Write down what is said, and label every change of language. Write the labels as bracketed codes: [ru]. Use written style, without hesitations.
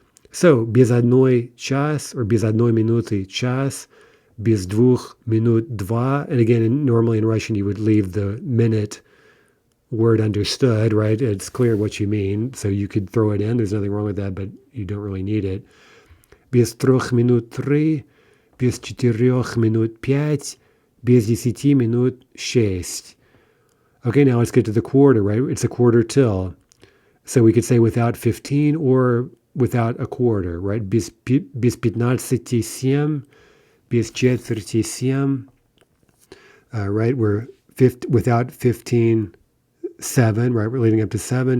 [en] So [ru] без одной час, [en] or [ru] без одной минуты час, без двух минут два, [en] and again, normally in Russian you would leave the minute word understood, right? It's clear what you mean, so you could throw it in. There's nothing wrong with that, but you don't really need it. [ru] Без трех минут три, без 4 минут 5, без 10 минут 6. [en] Okay, now let's get to the quarter, right? It's a quarter till. So we could say without 15 or without a quarter, right? [ru] Без 15 7, без четверти 7. [en] Right, we're without 15 7, right? We're leading up to 7.